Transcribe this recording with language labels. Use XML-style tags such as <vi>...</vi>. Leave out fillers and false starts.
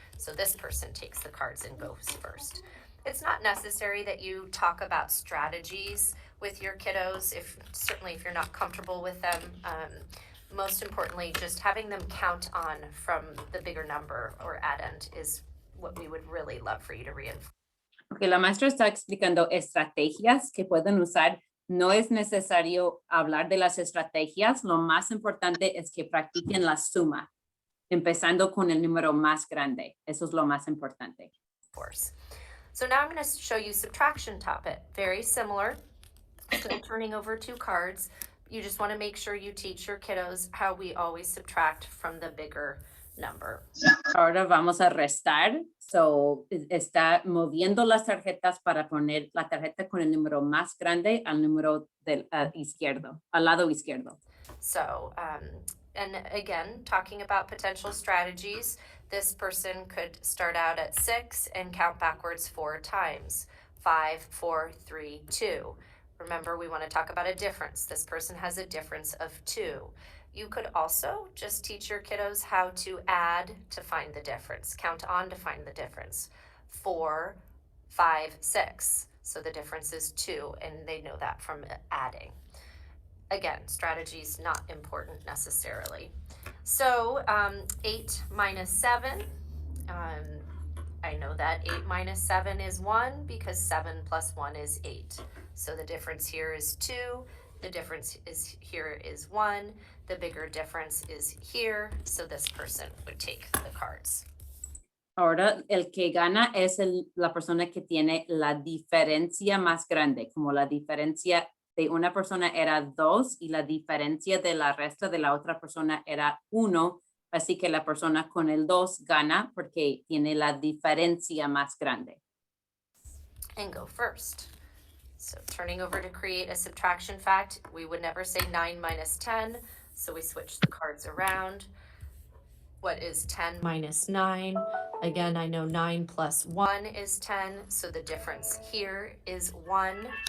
<en>So this person takes the cards and goes first. It's not necessary that you talk about strategies with your kiddos, certainly if you're not comfortable with them. Most importantly, just having them count on from the bigger number or addend is what we would really love for you to reinforce.</en> <es>Okay, la maestra está explicando estrategias que pueden usar. No es necesario hablar de las estrategias. Lo más importante es que practiquen la suma, empezando con el número más grande. Eso es lo más importante.</es> <en>Of course. So now I'm going to show you subtraction topic. Very similar. So turning over 2 cards. You just want to make sure you teach your kiddos how we always subtract from the bigger number.</en> <es>Ahora vamos a restar. So, está moviendo las tarjetas para poner la tarjeta con el número más grande al número del izquierdo, al lado izquierdo.</es> <en>So, and again, talking about potential strategies, this person could start out at 6 and count backwards 4 times. 5, 4, 3, 2. Remember, we want to talk about a difference. This person has a difference of 2. You could also just teach your kiddos how to add to find the difference, count on to find the difference. 4, 5, 6. So the difference is 2, and they know that from adding. Again, strategy's not important necessarily. So 8 minus 7, I know that 8 minus 7 is 1 because 7 plus 1 is 8. So the difference here is 2. The difference here is 1. The bigger difference is here. So this person would take the cards.</en> <es>Ahora el que gana es la persona que tiene la diferencia más grande, como la diferencia de una persona era 2 y la diferencia de la resta de la otra persona era 1. Así que la persona con el 2 gana porque tiene la diferencia más grande.</es> <en>And go first. So turning over to create a subtraction fact, we would never say 9 minus 10. So we switch the cards around. What is 10 minus 9? Again, I know 9 plus 1 is 10. So the difference here is 1.</en>